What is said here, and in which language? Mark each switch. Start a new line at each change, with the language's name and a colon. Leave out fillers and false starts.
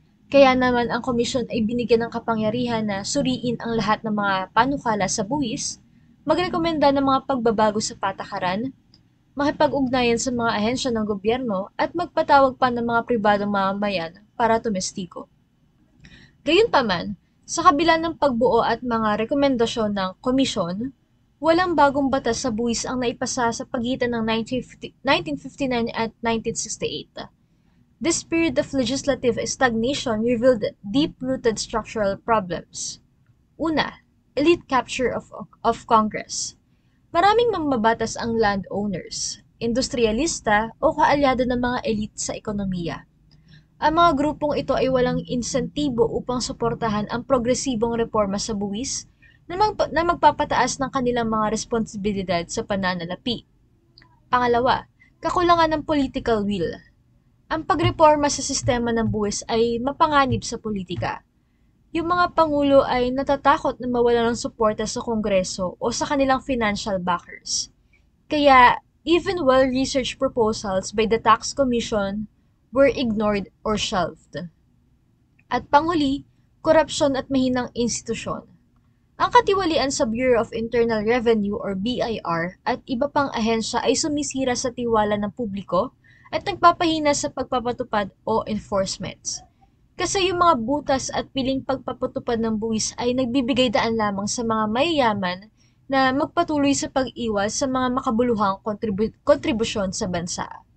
Filipino: Kaya naman ang komisyon ay binigyan ng kapangyarihan na suriin ang lahat ng mga panukala sa buwis, magrekomenda ng mga pagbabago sa patakaran, makipag-ugnayan sa mga ahensya ng gobyerno at magpatawag pa ng mga pribadong mamamayan para tumestiko. Gayunpaman, sa kabila ng pagbuo at mga rekomendasyon ng komisyon, walang bagong batas sa buwis ang naipasa sa pagitan ng 1959 at 1968.
English: This period of legislative stagnation revealed deep-rooted structural problems. Una, elite capture of Congress.
Filipino: Maraming mambabatas ang landowners, industrialista o kaalyado ng mga elite sa ekonomiya. Ang mga grupong ito ay walang insentibo upang suportahan ang progresibong reforma sa buwis na magpapataas ng kanilang mga responsibilidad sa pananalapi. Pangalawa, kakulangan ng political will. Ang pagreforma sa sistema ng buwis ay mapanganib sa politika. Yung mga pangulo ay natatakot na mawalan ng suporta sa Kongreso o sa kanilang financial backers.
English: Kaya, even well-researched proposals by the Tax Commission were ignored or shelved.
Filipino: At panghuli, korupsyon at mahinang institusyon. Ang katiwalian sa Bureau of Internal Revenue or BIR at iba pang ahensya ay sumisira sa tiwala ng publiko at nagpapahina sa pagpapatupad o enforcements. Kasi yung mga butas at piling pagpapatupad ng buwis ay nagbibigay daan lamang sa mga mayayaman na magpatuloy sa pag-iwas sa mga makabuluhang kontribusyon sa bansa.